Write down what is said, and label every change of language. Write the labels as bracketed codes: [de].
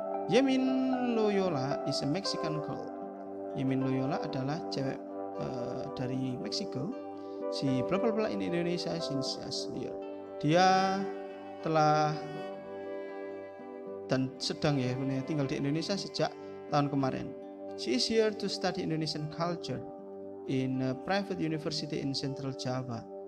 [en] Yemin Loyola is a Mexican girl. [id] Yemin Loyola adalah cewek dari Meksiko. [en] Si bla bla bla in Indonesia since last year. [id] Dia telah dan sedang tinggal di Indonesia sejak tahun kemarin. [en] She is here to study Indonesian culture in a private university in Central Java.